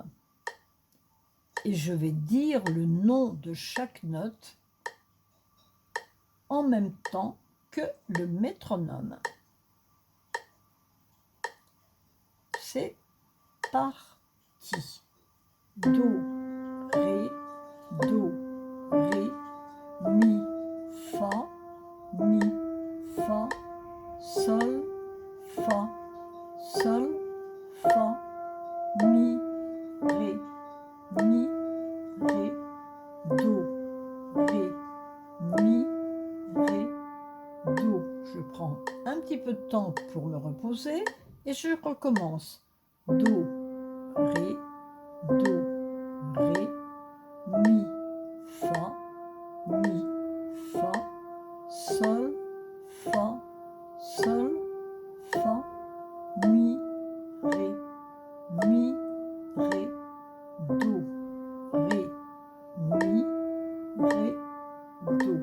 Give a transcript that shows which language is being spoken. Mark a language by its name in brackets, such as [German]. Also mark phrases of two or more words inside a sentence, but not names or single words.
[French] Et je vais dire le nom de chaque note en même temps que le métronome. C'est parti. Do, Ré, Do, Ré, Mi, Fa, Mi, Fa, Sol, Fa, Sol, Fa, Mi, Ré, Mi, Ré, Do, Ré, Mi, Ré, Do. Je prends un petit peu de temps pour me reposer et je recommence. Do, Ré, Do, Ré, Mi, Fa, Mi, Fa, Sol, Fa, Sol, Fa, Mi, Ré, Mi, Ré, Do, Ré, Mi, Ré, Do.